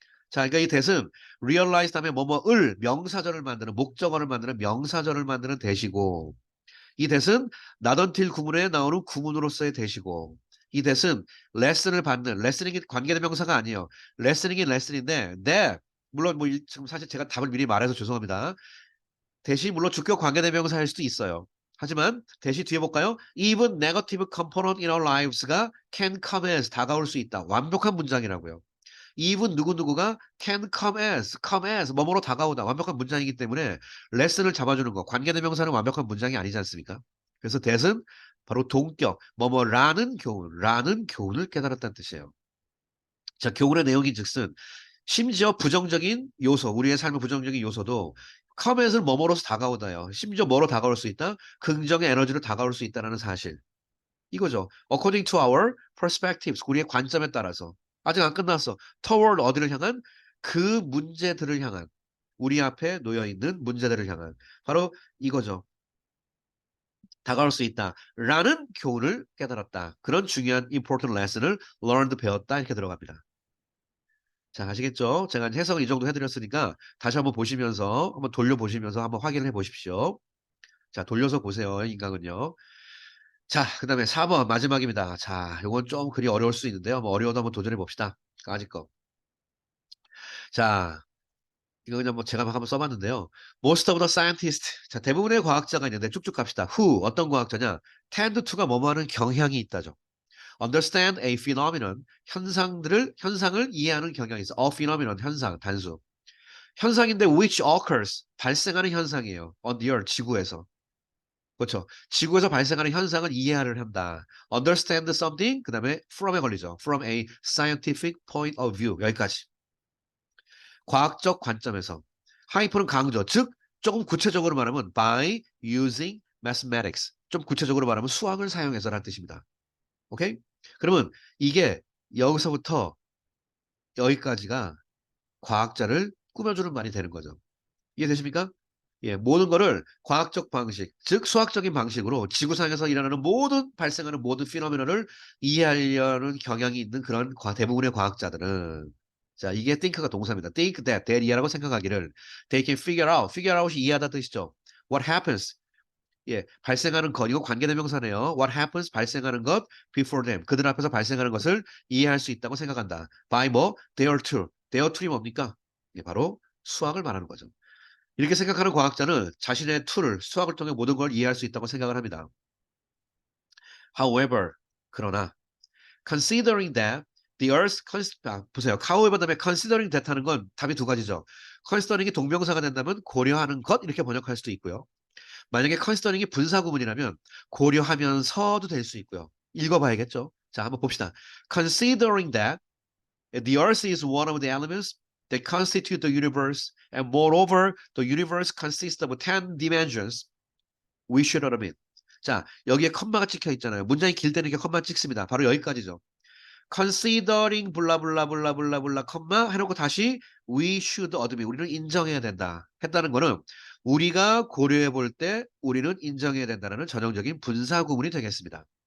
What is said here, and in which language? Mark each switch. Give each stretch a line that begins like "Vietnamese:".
Korean: 자, 그러니까 이 that은 realize 다음에 뭐뭐을 명사절을 만드는 목적어를 만드는 명사절을 만드는 that이고 이 that은 not until 구문에 나오는 구문으로서의 that이고 이 that은 레슨을 받는 레슨이 관계대명사가 아니에요. 레슨이긴 레슨인데 물론 뭐 지금 사실 제가 답을 미리 말해서 죄송합니다. that이 물론 주격 관계대명사일 수도 있어요. 하지만 that이 뒤에 볼까요?
English: Even negative component in our lives가 can come as
Korean: 다가올 수 있다. 완벽한 문장이라고요.
English: even
Korean: 누구누구가
English: can come as
Korean: 뭐뭐로 다가오다. 완벽한 문장이기 때문에 레슨을 잡아주는 거. 관계대명사는 완벽한 문장이 아니지 않습니까? 그래서 that은 바로 동격, 라는 교훈을 깨달았다는 뜻이에요. 자, 교훈의 내용인 즉슨 심지어 부정적인 요소, 우리의 삶의 부정적인 요소도 comet을 뭐뭐로서 다가오다요. 심지어 뭐로 다가올 수 있다? 긍정의 에너지로 다가올 수 있다는 사실. 이거죠.
English: According to our perspectives,
Korean: 우리의 관점에 따라서. 아직 안 끝났어. toward 어디를 향한? 그 문제들을 향한. 우리 앞에 놓여 있는 문제들을 향한. 바로 이거죠. 다가올 수 있다. 라는 교훈을 깨달았다. 그런 중요한
English: important lesson
Korean: 을 learned 배웠다. 이렇게 들어갑니다. 자, 아시겠죠? 제가 해석을 이 정도 해드렸으니까 다시 한번 보시면서, 한번 돌려보시면서 한번 확인을 해 보십시오. 자, 돌려서 보세요. 인강은요. 자, 그 다음에 4번 마지막입니다. 자, 요건 좀 글이 어려울 수 있는데요. 뭐 어려워도 한번 도전해 봅시다. 아직 거. 자, 이거 그냥 뭐 제가 막 한번 써봤는데요.
English: Most of the scientists.
Korean: 자, 대부분의 과학자가 있는데 쭉쭉 갑시다. Who, 어떤 과학자냐?
English: Tend to
Korean: 가 뭐뭐 하는 경향이 있다죠.
English: Understand a phenomenon.
Korean: 현상을 이해하는 경향이 있어. A phenomenon, 현상, 단수. 현상인데
English: which occurs.
Korean: 발생하는 현상이에요.
English: On the earth,
Korean: 지구에서. 그렇죠. 지구에서 발생하는 현상을 이해를 한다.
English: Understand something.
Korean: 그 다음에 from에 걸리죠.
English: From a scientific point of view.
Korean: 여기까지. 과학적 관점에서. 하이퍼는 강조. 즉, 조금 구체적으로 말하면
English: by using mathematics.
Korean: 좀 구체적으로 말하면 수학을 사용해서라는 뜻입니다. 오케이? 그러면 이게 여기서부터 여기까지가 과학자를 꾸며주는 말이 되는 거죠. 이해되십니까? 예, 모든 거를 과학적 방식, 즉 수학적인 방식으로 지구상에서 일어나는 발생하는 모든 피노미너를 이해하려는 경향이 있는 그런 대부분의 과학자들은 자, 이게 think가 동사입니다.
English: think that
Korean: 이해라고 생각하기를
English: they can figure out이
Korean: 이해하다 뜻이죠. what happens 예, 발생하는 것, 이거 관계대명사네요. What happens, 발생하는 것,
English: before them,
Korean: 그들 앞에서 발생하는 것을 이해할 수 있다고 생각한다. By 뭐, their tool이 뭡니까? 예, 바로 수학을 말하는 거죠. 이렇게 생각하는 과학자는 자신의 수학을 통해 모든 걸 이해할 수 있다고 생각을 합니다.
English: However,
Korean: 그러나,
English: considering that the earth,
Korean: 보세요. however 다음에 considering that 하는 건 답이 두 가지죠. considering이 동명사가 된다면 고려하는 것, 이렇게 번역할 수도 있고요. 만약에 컨시더링이 분사구문이라면 고려하면서도 될 수 있고요. 읽어봐야겠죠. 자, 한번 봅시다.
English: Considering that the earth is one of the elements that constitute the universe, and moreover, the universe consists of 10 dimensions, we should admit.
Korean: 자, 여기에 컴마가 찍혀 있잖아요. 문장이 길 때는 이렇게 컴마 찍습니다. 바로 여기까지죠. considering 블라블라블라블라블라 컴마 해놓고 다시
English: we should admit
Korean: 우리는 인정해야 된다 했다는 거는 우리가 고려해 볼 때 우리는 인정해야 된다는 전형적인 분사 구문이 되겠습니다.